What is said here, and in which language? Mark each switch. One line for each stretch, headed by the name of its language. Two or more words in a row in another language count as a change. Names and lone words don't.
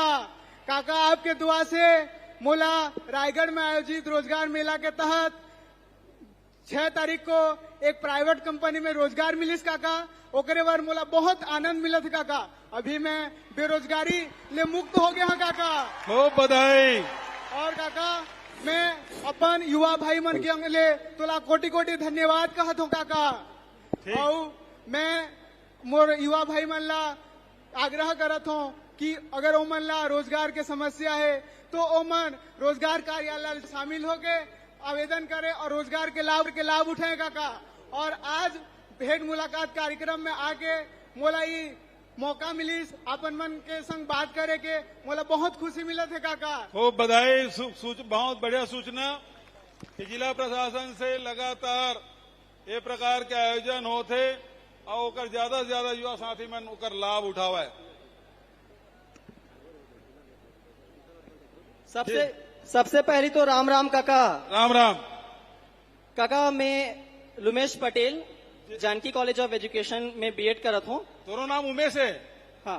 Chhattisgarhi: काका आपके दुआ से मोला रायगढ़ में आयोजित रोजगार मेला के तहत 6 तारीख को एक प्राइवेट कंपनी में रोजगार मिलिस काका। ओकरे बार मोला बहुत आनंद मिला था काका। अभी मैं बेरोजगारी ले मुक्त हो गया हूँ काका। खूब बधाई। और काका मैं अपन युवा भाई मन के ले तोला कोटि कोटि धन्यवाद कहत हूँ काका। और मैं मोर युवा भाई मन ला आग्रह करत हूँ कि अगर ओमन ला रोजगार के समस्या है तो ओमन रोजगार कार्यालय शामिल होके आवेदन करे और रोजगार के लाभ उठाए काका। और आज भेंट मुलाकात कार्यक्रम में आके मोला ये मौका मिलिस अपन मन के संग बात करे के, मोला बहुत खुशी मिला थे काका। खूब बधाई। बहुत बढ़िया सूचना कि जिला प्रशासन से लगातार ये प्रकार के आयोजन होते और ओकर ज्यादा से ज्यादा युवा साथी मन ओकर लाभ उठावे। सबसे पहले तो राम राम काका। राम राम काका, मैं लुमेश पटेल जानकी कॉलेज ऑफ एजुकेशन में बीएड करत हूँ। तोरो नाम उमेश है? हाँ,